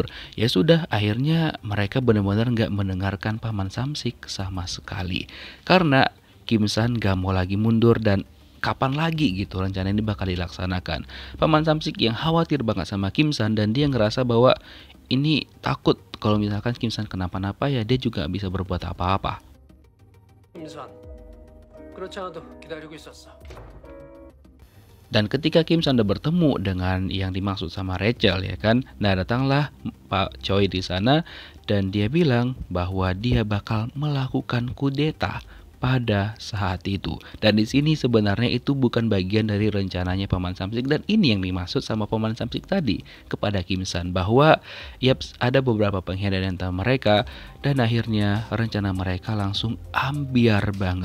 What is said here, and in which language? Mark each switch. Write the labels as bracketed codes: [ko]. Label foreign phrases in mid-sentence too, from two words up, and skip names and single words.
[id] Ya sudah, akhirnya mereka benar-benar nggak mendengarkan Paman Samsik sama sekali. Karena Kim San nggak mau lagi mundur dan kapan lagi gitu rencana ini bakal dilaksanakan. Paman Samsik yang khawatir banget sama Kim San dan dia ngerasa bahwa ini takut kalau misalkan Kim San kenapa-napa ya dia juga nggak bisa berbuat apa-apa. [ko] 김산, 그렇지 않아도 기다리고 있었어. [id] Dan ketika Kim San udah bertemu dengan yang dimaksud sama Rachel ya kan, nah datanglah Pak Choi di sana dan dia bilang bahwa dia bakal melakukan kudeta pada saat itu. Dan di sini sebenarnya itu bukan bagian dari rencananya Paman Samsik dan ini yang dimaksud sama Paman Samsik tadi kepada Kim San bahwa yaps ada beberapa pengkhianatan antara mereka dan akhirnya rencana mereka langsung ambiar banget.